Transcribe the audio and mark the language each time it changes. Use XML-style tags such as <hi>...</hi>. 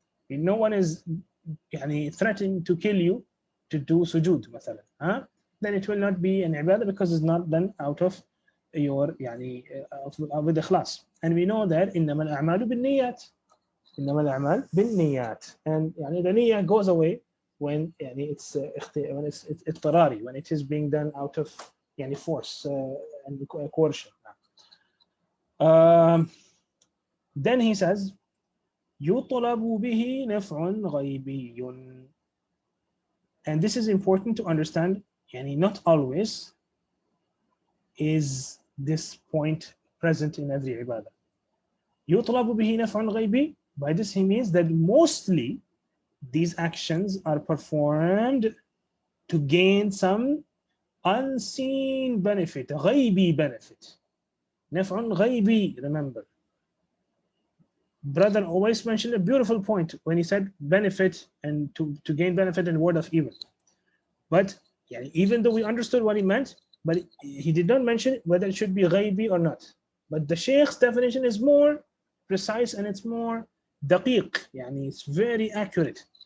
<en>No one is threatening to kill you to do sujood, then it will not be an ibadah because it's not done out of your with ikhlas. And we know that</en> <ar>إنما الأعمال بالنيات. إنما الأعمال بالنيات.</ar> <en>And the niyyah goes away when it's اضطراري, when it is being done out of force and coercion. Then he says</en> <ar>يطلب به نفع غيبي.</ar> <en>And this is important to understand, not always is this point present in every ibadah.</en> <ar>يطلب به نفع غيبي.</ar> <en>By this he means that mostly these actions are performed to gain some unseen benefit, غيبي benefit.</en> <ar>نفع غيبي, remember.</ar> <en>Brother always mentioned a beautiful point when he said benefit and to gain benefit in the word of evil. But even though we understood what he meant, but he did not mention whether it should be ghaibi or not. But the Shaykh's definition is more precise and it's more daqiq, it's very accurate.</en>